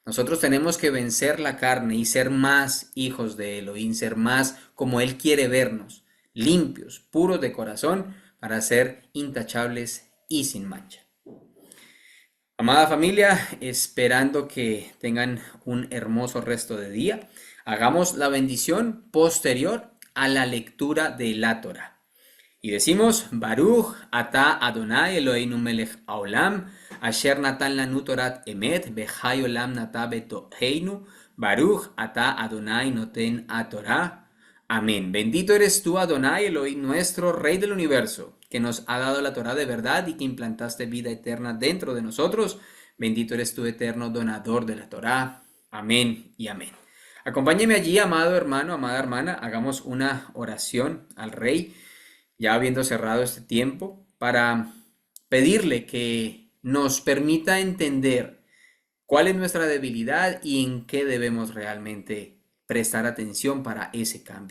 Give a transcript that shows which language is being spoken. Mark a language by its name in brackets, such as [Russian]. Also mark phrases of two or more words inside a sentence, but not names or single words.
[Spanish] Nosotros tenemos que vencer la carne y ser más hijos de Elohim, ser más como Él quiere vernos, limpios, puros de corazón, para ser intachables y sin mancha. Amada familia, esperando que tengan un hermoso resto de día, hagamos la bendición posterior a la lectura de la Torá. Y decimos, [Hebrew] ברוך אתה אדוני אלוהינו מלך העולם, אשר נתן לנו תורת אמת, וחיי עולם נטע בתוכנו, ברוך אתה אדוני נותן התורה. [Spanish] Amén. Bendito eres tú, Adonai Elohim, nuestro Rey del universo, que nos ha dado la Torah de verdad y que implantaste vida eterna dentro de nosotros. Bendito eres tú, eterno donador de la Torah. Amén y amén. Acompáñeme allí, amado hermano, amada hermana, hagamos una oración al Rey, ya habiendo cerrado este tiempo, para pedirle que nos permita entender cuál es nuestra debilidad y en qué debemos realmente prestar atención para ese cambio.